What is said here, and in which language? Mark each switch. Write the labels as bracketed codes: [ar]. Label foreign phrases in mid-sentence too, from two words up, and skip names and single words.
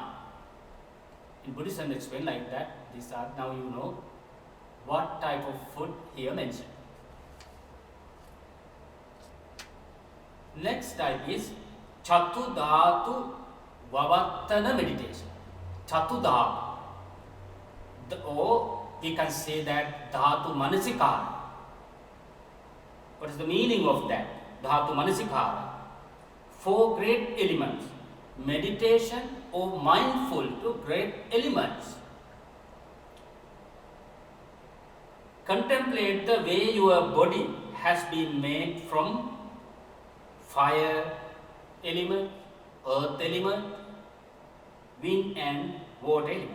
[en] In Buddhism, explained like that. These are, now you know what type of food here mentioned. Next type is [pi] Chatu Dhatu Vavattana [en] meditation. [pi] Chatu dhatu. [en] Or we can say that [pi] dhatu manasikara. [en] What is the meaning of that? [pi] Dhatu manasikara. [en] 4 great elements. Meditation or mindful to great elements. Contemplate the way your body has been made from fire element, earth element, wind and water elements.